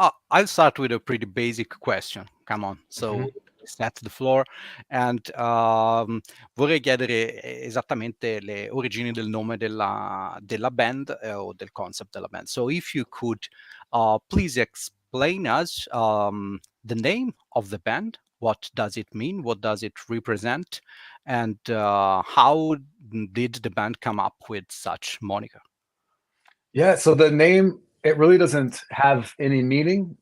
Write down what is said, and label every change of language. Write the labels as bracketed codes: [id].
[en] I'll start with a pretty basic question. Come on. So set the floor. [it] And vorrei chiedere esattamente le origini del nome della band o del concept della band. [en] So if you could please explain us the name of the band. What does it mean? What does it represent? And how did the band come up with such moniker? Yeah, so the name, it really doesn't have any meaning.